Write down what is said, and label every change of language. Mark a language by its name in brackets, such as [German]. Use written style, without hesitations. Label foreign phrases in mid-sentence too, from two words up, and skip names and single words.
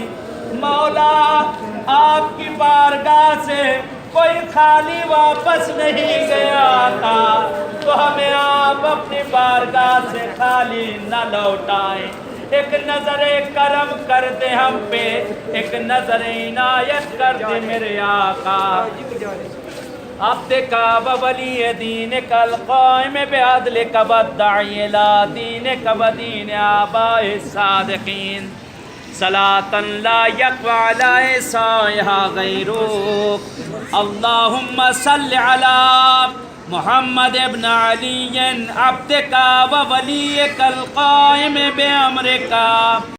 [Urdu] مولا آپ کی بارگاہ سے کوئی خالی واپس نہیں گیا آقا، تو ہمیں آپ اپنی بارگاہ سے خالی نہ لوٹائیں۔ ایک نظر کرم کر دے ہم پہ، ایک نظر عنایت کر دے میرے آقا۔ [Arabic] عبدک و ولی دینک القائم بعدلک والداعی الی دینک و دین آبائہ الصادقین، صلاۃ لا یقوی علی سائہا غیرک۔ اللہم صل علی محمد ابن علی عبدک و ولیک القائم بامرک۔